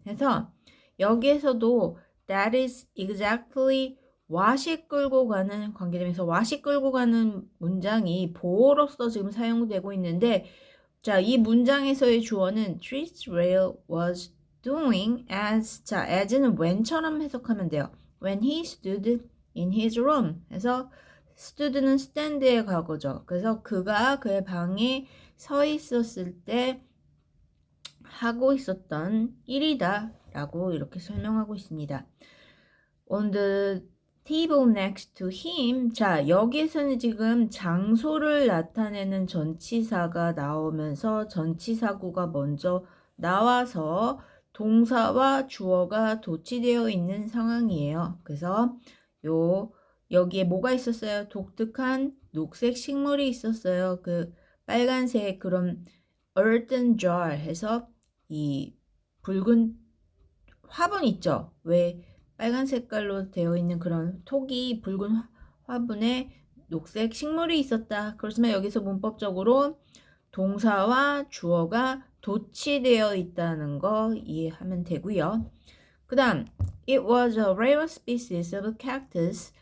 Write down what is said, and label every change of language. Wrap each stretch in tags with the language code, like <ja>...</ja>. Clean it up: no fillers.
<ko>해서 여기에서도</ko> <en>that is exactly what</en> <ko>이 끌고 가는 관계되면서 what이 끌고 가는 문장이 보어로서 지금 사용되고 있는데 자, 이 문장에서의 주어는</ko> <en>Trisdale was doing as</en> <ko>자, as는 when처럼 해석하면 돼요.</ko> <en>When he stood in his room</en> <ko>해서 stood는 stand의 과거죠. 그래서 그가 그의 방에 서 있었을 때 하고 있었던 일이다 라고 이렇게 설명하고 있습니다.</ko> <en>On the table next to him</en> <ko>자 여기에서는 지금 장소를 나타내는 전치사가 나오면서 전치사구가 먼저 나와서 동사와 주어가 도치되어 있는 상황이에요. 그래서 여기에 뭐가 있었어요? 독특한 녹색 식물이 있었어요. 그 빨간색 그런 earthen jar 해서 이 붉은 화분 있죠? 왜 빨간 색깔로 되어 있는 그런 톡이 붉은 화분에 녹색 식물이 있었다. 그렇지만 여기서 문법적으로 동사와 주어가 도치되어 있다는 거 이해하면 되고요. 그 다음</ko> <en>It was a rare species of cactus.</en>